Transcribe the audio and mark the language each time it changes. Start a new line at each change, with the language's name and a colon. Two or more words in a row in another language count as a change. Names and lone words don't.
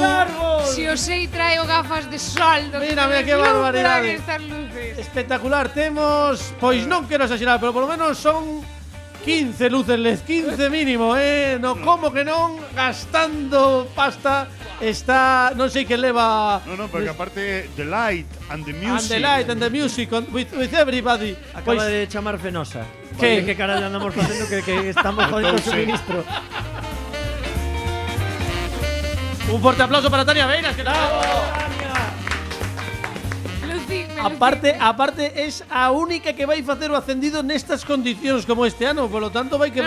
Galician: Si os sei traio gafas de sol do Mírame, que que barbaridade. estas luces. Espectacular, temos, pois non quero exagerar, pero polo menos son 15 luces LED, 15 mínimo, no como que non, gastando pasta, está, non sei que leva No, porque aparte
English: the light and the and music. the light and the music with everybody.
Galician: Acaba Pois, de chamar Fenosa. Que? Que carallo andamos facendo que estamos jodiendo o suministro. un forte aplauso para Tania Beiras, que tal? Aparte es a única que vai facer o ascendido nestas condicións como este ano, polo tanto vai quedar